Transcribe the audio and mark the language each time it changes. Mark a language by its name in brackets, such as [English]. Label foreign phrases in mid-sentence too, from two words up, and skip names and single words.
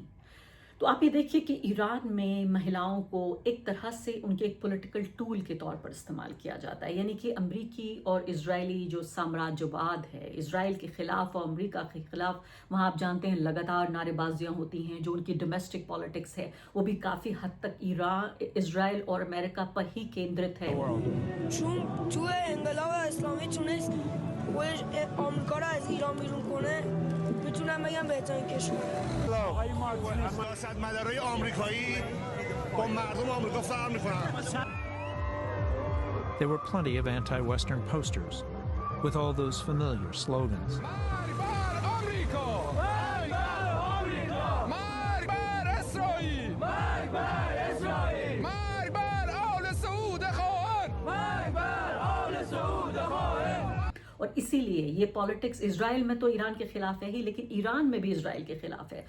[Hindi] तो आप ये देखिए कि ईरान में महिलाओं को एक तरह से उनके एक [English] political tool [Hindi] के तौर पर इस्तेमाल किया जाता है, यानी कि अमेरिकी और इजरायली जो साम्राज्यवाद है, इजराइल के खिलाफ और अमेरिका के खिलाफ, वहाँ आप जानते हैं लगातार नारेबाजियाँ होती हैं। जो उनकी [English] domestic politics [Hindi] है वो भी काफ़ी हद तक इजराइल और अमेरिका पर ही केंद्रित है। [Persian] آمریکا رو از ایران بیرون کنه میتونم بگم بهترین کشور. سیاستمدارای آمریکایی با مردم آمریکا فرق میکنن. [English] There were plenty of anti-Western posters with all those familiar slogans. [Hindi] और इसीलिए ये पॉलिटिक्स इजराइल में तो ईरान के खिलाफ है ही, लेकिन ईरान में भी इजराइल के खिलाफ है।